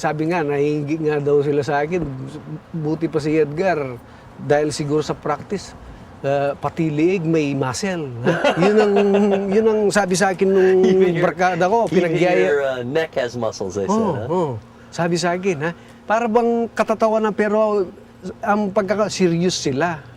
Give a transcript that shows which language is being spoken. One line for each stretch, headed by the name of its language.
Filipino: Sabi nga, nahingi nga daw sila sa akin. Buti pa si Edgar. Dahil siguro sa practice, pati liig may muscle. Yun ang sabi sa akin nung barkada ko.
English: Even your neck has muscles, they said.
Filipino: Sabi sa akin, para bang katatawanan pero ang serious sila.